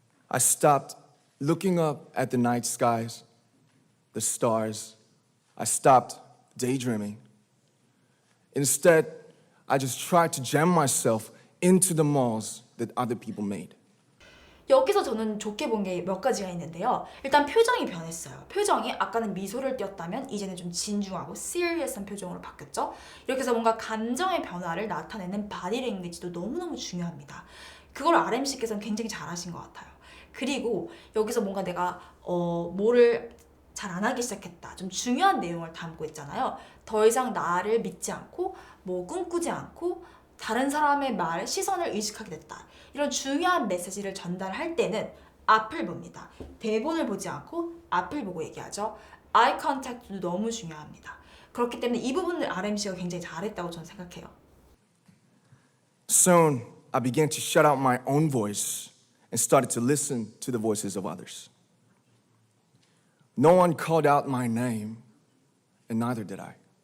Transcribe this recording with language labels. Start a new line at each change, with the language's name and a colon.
English: I stopped looking up at the night skies, the stars. I stopped daydreaming. Instead, I just tried to jam myself into the malls that other people made.
Korean: 여기서 저는 좋게 본 게 몇 가지가 있는데요. 일단 표정이 변했어요. 표정이 아까는 미소를 띄었다면 이제는 좀 진중하고 serious한 표정으로 바뀌었죠. 이렇게 해서 뭔가 감정의 변화를 나타내는 바디 랭귀지도 너무너무 중요합니다. 그걸 RMC께서는 굉장히 잘하신 것 같아요. 그리고 여기서 뭔가 내가 뭐를 잘 안 하기 시작했다. 좀 중요한 내용을 담고 있잖아요. 더 이상 나를 믿지 않고 뭐 꿈꾸지 않고 다른 사람의 말, 시선을 의식하게 됐다. 이런 중요한 메시지를 전달할 때는 앞을 봅니다. 대본을 보지 않고 앞을 보고 얘기하죠. 아이 컨택트도 너무 중요합니다. 그렇기 때문에 이 부분을 RMC가 굉장히 잘했다고 저는 생각해요.
English: Soon, I began to shut out my own voice and started to listen to the voices of others. No one called out my name, and neither did I.